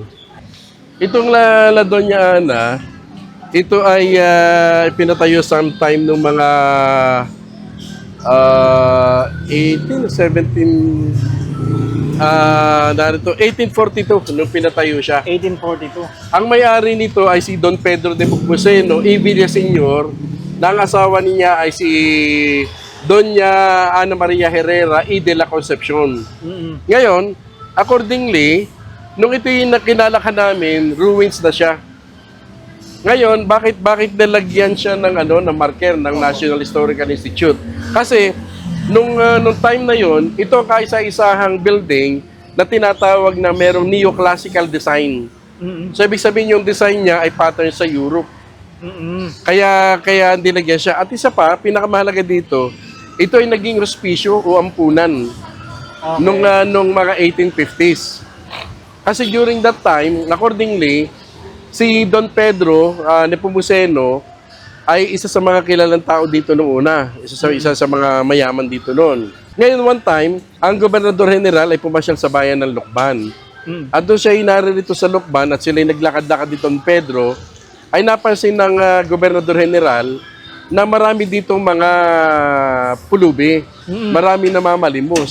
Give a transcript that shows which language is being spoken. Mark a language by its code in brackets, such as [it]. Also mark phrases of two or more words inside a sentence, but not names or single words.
[tl] Itong La Doña Ana, ito ay pinatayo sometime nung mga 1842 nung pinatayo siya. 1842. Ang may-ari nito ay si Don Pedro de Bucbuseno y Villaseñor, na ang asawa niya ay si Doña Ana Maria Herrera y de la Concepcion. Ngayon, accordingly, nung ito yung nakinalakhan namin, ruins na siya. Ngayon, bakit nilagyan siya ng ng marker ng National Historical Institute? Kasi nung time na yon, ito ang kaisa-isahang building na tinatawag na merong [en] neoclassical design. [tl] So ibig sabihin yung design niya ay pattern sa Europe. Kaya nilagyan siya. At isa pa, pinakamahalaga dito, ito ay naging hospicio o ampunan nung mga 1850s. Kasi [en] during that time, [tl] accordingly, si Don Pedro Nepomuceno ay isa sa mga kilalang tao dito noong una. Isa sa mga mayaman dito noon. Ngayon, [en] one time, [tl] ang Gobernador General ay pumasyal sa bayan ng Lucban. At doon siya naririto sa Lucban at sila naglakad-lakad dito ng Pedro, ay napansin ng Gobernador General na marami ditong mga pulubi, marami na mamalimos.